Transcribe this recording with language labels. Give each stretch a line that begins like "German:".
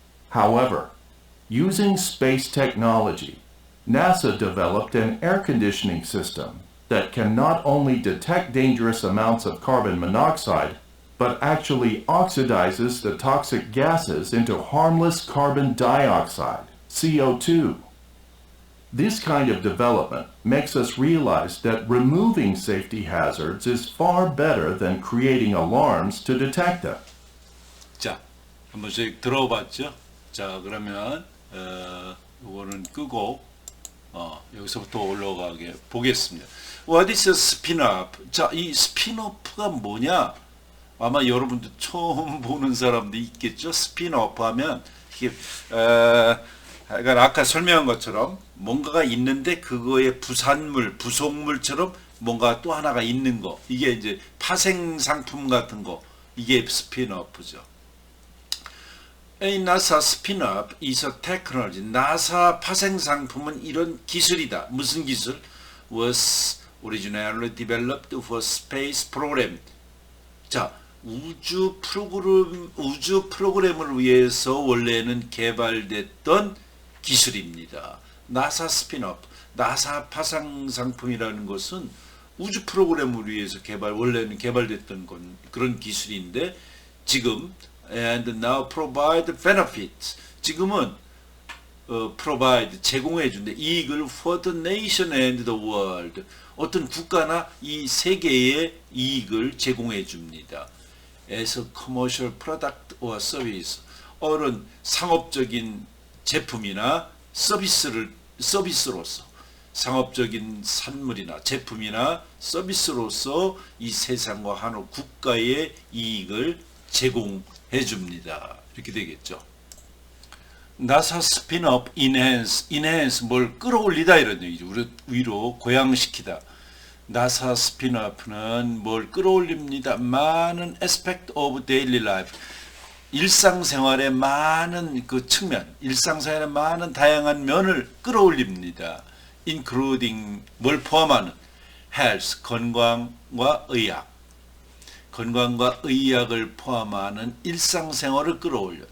English: However, using space technology, NASA developed an air conditioning system that can not only detect dangerous amounts of carbon monoxide, but actually oxidizes the toxic gases into harmless carbon dioxide, CO2. This kind of development makes us realize that removing safety hazards is far better than creating alarms to detect them.
Korean: 자, 한 번씩 들어봤죠? 자, 그러면 이거는 끄고 여기서부터 올라가게 보겠습니다.
English: What is a spin-off?
Korean: 자, 이 스피노프가 뭐냐? 아마 여러분도 처음 보는 사람도 있겠죠. 스피노프 하면 이게 그러니까 아까 설명한 것처럼 뭔가가 있는데 그거의 부산물, 부속물처럼 뭔가 또 하나가 있는 거. 이게 이제 파생 상품 같은 거. 이게 스피노프죠.
English: A NASA spin-off is a technology.
Korean: 나사 파생 상품은 이런 기술이다. 무슨 기술?
English: Was originally developed for space program.
Korean: 자, 우주 프로그램을 위해서 원래는 개발됐던 기술입니다. 나사 스피노프, 나사 파생 상품이라는 것은 우주 프로그램을 위해서 원래는 개발됐던 그런 기술인데 지금
English: and now provide benefits.
Korean: 지금은
English: provide
Korean: 제공해 준대 이익을
English: for the nation and the world.
Korean: 어떤 국가나 이 세계에 이익을 제공해 줍니다.
English: as a commercial product or service.
Korean: 어른 상업적인 제품이나 서비스로서 상업적인 산물이나 제품이나 서비스로서 이 세상과 한 국가의 이익을 제공해 줍니다. 이렇게 되겠죠. 나사 스피노프 enhance 뭘 끌어올리다 이런 얘기죠. 위로 고양시키다. 나사 스피노프는 뭘 끌어올립니다. 많은
English: aspect of daily life.
Korean: 일상생활의 많은 그 측면, 일상생활의 많은 다양한 면을 끌어올립니다. including 뭘 포함하는 health, 건강과 의학. 건강과 의학을 포함하는 일상생활을 끌어올려.